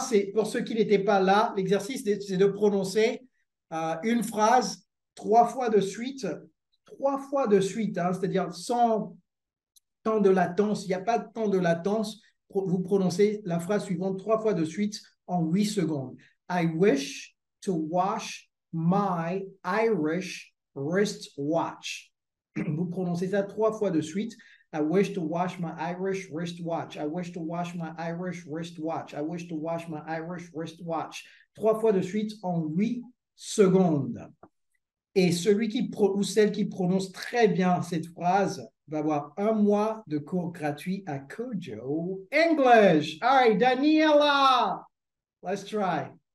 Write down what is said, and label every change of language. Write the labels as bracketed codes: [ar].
[fr] C'est pour ceux qui n'étaient pas là, l'exercice, c'est de prononcer une phrase 3 fois de suite. 3 fois de suite, hein, c'est-à-dire sans temps de latence. Il n'y a pas de temps de latence. Vous prononcez la phrase suivante 3 fois de suite en 8 secondes. [en] I wish to wash my Irish wristwatch. [fr] Vous prononcez ça 3 fois de suite. [en] I wish to wash my Irish wristwatch. I wish to wash my Irish wristwatch. I wish to wash my Irish wristwatch. [fr] 3 fois de suite en 8 secondes. Et celui ou celle qui prononce très bien cette phrase va avoir 1 mois de cours gratuit à Kojo English. [en] All right, Daniela, let's try.